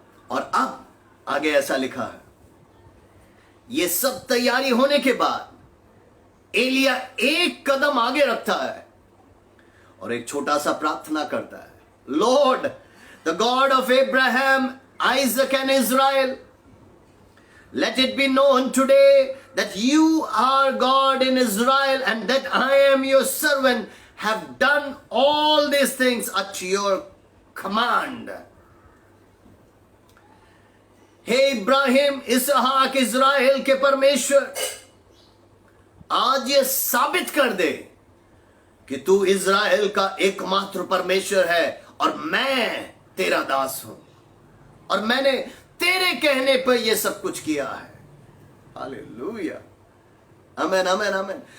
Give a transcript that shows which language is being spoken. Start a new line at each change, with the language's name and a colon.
Hindi: और अब आगे ऐसा लिखा है, ये सब तैयारी होने के बाद एलिया एक कदम आगे रखता है और एक छोटा सा प्रार्थना करता है।
English: Lord, the God of Abraham, Isaac and Israel, let it be known today that you are God in Israel and that I am your servant, have done all these things at your command।
Hindi: Hey Ibrahim, Ishaq, Israel के परमेश्वर, आज ये साबित कर दे कि तू Israel का एकमात्र परमेश्वर है और मैं तेरा दास हूं और मैंने तेरे कहने पर यह सब कुछ किया है। हालेलुया। आमीन, आमीन, आमीन।